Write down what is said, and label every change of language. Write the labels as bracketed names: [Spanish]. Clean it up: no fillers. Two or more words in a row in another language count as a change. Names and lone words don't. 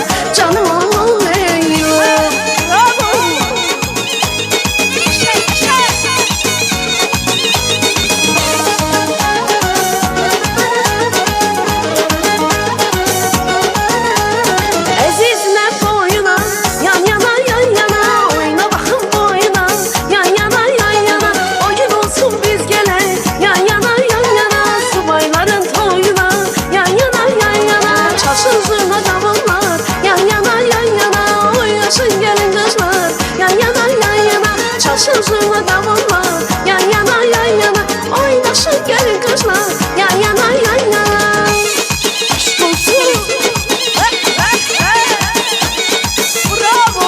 [Azerbaijani] Canım ol Leyla. Bravo. Əzizlə boyuna, yan yana, yan yana, oyna baxın boyuna, yan yana, yan yana, o gün olsun biz gələk, yan yana, yan yana, subayların toyuna, yan yana, yan yana, çalsın zurna davullar, yan yana, yan yana, oynasın gəlin qızlar, yan yana, yan yana, çalsın zurna davullar, yan yana, yan yana, oynasın gəlin qızlar, yan yana, yan yana. [Turkish] Aşk olsun. Bravo.